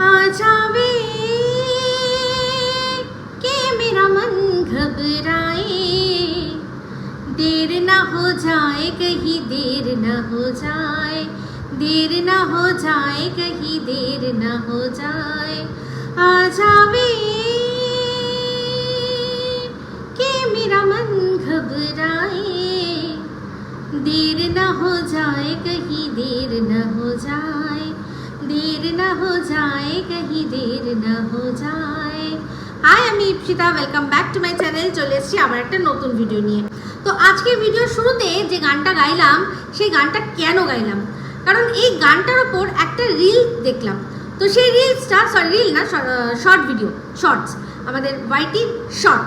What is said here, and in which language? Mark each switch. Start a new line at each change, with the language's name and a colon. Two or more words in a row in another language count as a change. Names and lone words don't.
Hindi: जावे कि मेरा मन घबराए, देर ना हो जाए कहीं देर ना हो जाए, देर ना हो जाए कहीं देर ना हो जाए, आ जावे कि मेरा मन घबराए, देर ना हो जाए कहीं देर ना हो जाए, देर ना हो जाए कहीं देर ना हो जाए।
Bangla: হাই, আমি ইপসিতা,
English: welcome back to my channel.
Bangla: চলে এসেছি আবার একটা নতুন ভিডিও নিয়ে। তো আজকের ভিডিওর শুরুতে যে গানটা গাইলাম সেই গানটা কেন গাইলাম, কারণ এই গানটার ওপর একটা রিল দেখলাম। তো সেই রিলসটা রিল না,
English: short video, shorts,
Bangla: আমাদের ওয়াইটির শর্ট।